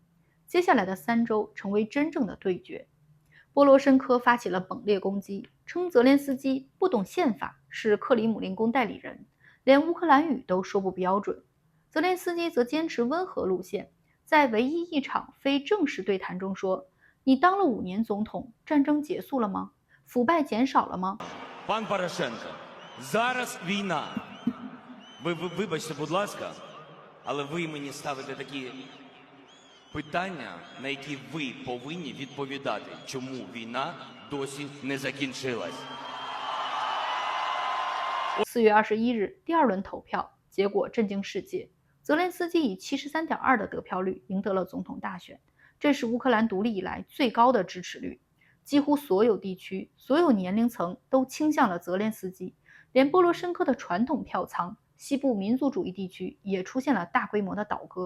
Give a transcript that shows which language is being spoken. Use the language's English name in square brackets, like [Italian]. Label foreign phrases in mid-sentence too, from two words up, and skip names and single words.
[Chinese] 接下来的3周成为真正的对决。波罗申科发起了猛烈攻击，称泽连斯基不懂宪法，是克里姆林宫代理人，连乌克兰语都说不标准。泽连斯基则坚持温和路线，在唯一一场非正式对谈中说：“你当了5年总统，战争结束了吗？腐败减少了吗？” [Ukrainian] Пан Порошенко, зараз війна. Вибачте, будь ласка, але ви мені ставите такі питання, на які ви повинні відповідати, чому війна досі не закінчилась. [Chinese] 4 月21日，第2轮投票结果震惊世界，泽连斯基以 73.2% 的得票率赢得了总统大选，这是乌克兰独立以来最高的支持率。几乎所有地区、所有年龄层都倾向了泽连斯基，连波罗申科的传统票仓西部民族主义地区也出现了大规模的倒戈。